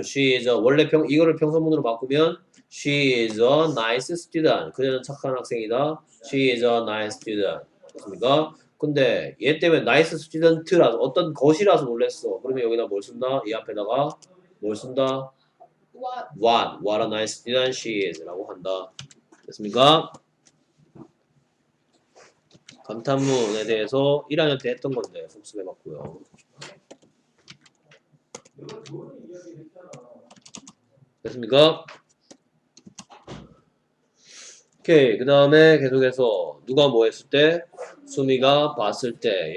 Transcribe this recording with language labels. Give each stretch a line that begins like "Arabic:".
English: She is a
Korean: 원래 이거를 평서문으로 바꾸면
English: She is a nice student.
Korean: 그녀는 착한 학생이다.
English: She is a nice student. 맞습니까?
Korean: 근데 얘 때문에 nice student라서 어떤 것이라서 놀랬어. 그러면 여기다 뭘 쓴다? 이 앞에다가 뭘 쓴다?
English: What a nice student she is 라고 한다.
Korean: 됐습니까? 감탄문에 대해서 1학년 때 했던 건데 복습해봤고요. 됐습니까? 오케이. 그 다음에 계속해서 누가 뭐 했을 때? 수미가 봤을 때.